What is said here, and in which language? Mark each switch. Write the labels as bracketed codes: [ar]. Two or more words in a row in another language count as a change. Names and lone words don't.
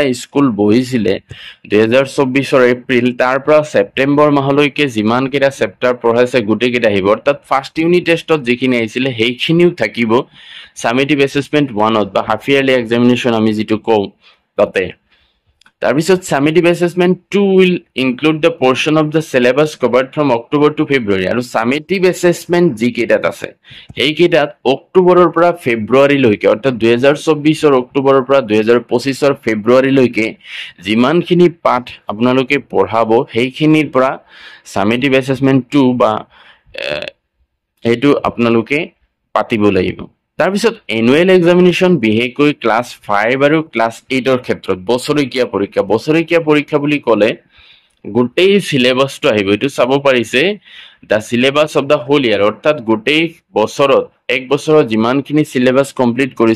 [as] স্কুল বহিছিলে 2024 এপ্ৰিল তাৰ পৰা সেপ্টেম্বৰ মাহলৈকে যিমান কেইটা চেপ্টাৰ পঢ়াইছে গোটেই কেইটা আহিব অৰ্থাৎ [en] first unit testত [as] যিখিনি আহিছিলে সেইখিনিও থাকিব [en] summative assessment [as] 1ত বা [en] half yearly examination [as] আমি যেটো কওঁ তাতে তাৰপিছত [en] summative assessment 2 will include the portion of the syllabus covered from October to February [as] আৰু [en] summative assessment [as] যি কেইটাত আছে এই কেইটাত অক্টোবৰৰ পৰা ফেব্ৰুৱাৰী লৈকে অৰ্থাৎ 2024 ৰ অক্টোবৰৰ পৰা 2025 ৰ ফেব্ৰুৱাৰী লৈকে যিমানখিনি পাঠ আপোনালোকে পঢ়াব সেইখিনিৰ পৰা [en] summative assessment 2 [as] বা এইটো আপোনালোকে পাতিব লাগিব তাৰপিছত [en] annual examination [as] বিহেকৈ ক্লাস 5 আৰু ক্লাস 8 ৰ ক্ষেত্ৰত বছৰীয়া পৰীক্ষা বুলি ক'লে গোটেই সিলেবাসটো আহিব এটো চাব পাৰিছে [en] the syllabus of the whole year [as] অৰ্থাৎ গোটেই বছৰত এক বছৰত যিমানখিনি সিলেবাস কমপ্লিট কৰিছে